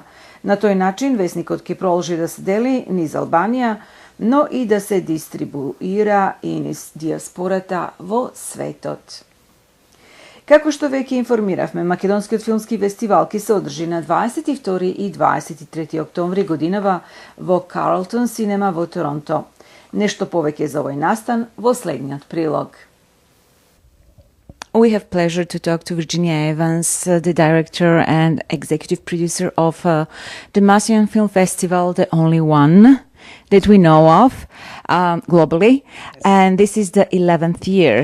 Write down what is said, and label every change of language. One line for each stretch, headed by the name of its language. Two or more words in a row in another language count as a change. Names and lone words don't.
Macedonian: На тој начин весникот ќе продолжи да се дели низ Албанија, но и да се дистрибуира и низ диаспората во светот. Како што веќе информиравме, Македонскиот филмски фестивал ќе се одржи на 22 и 23 октомври годинава во Карлтон Синема во Торонто. Нешто повеќе за овој настан во следниот прилог.
English: We have pleasure to talk to Virginia Evans, the director and executive producer of the Macedonian Film Festival, the only one that we know of globally. And this is the 11th year.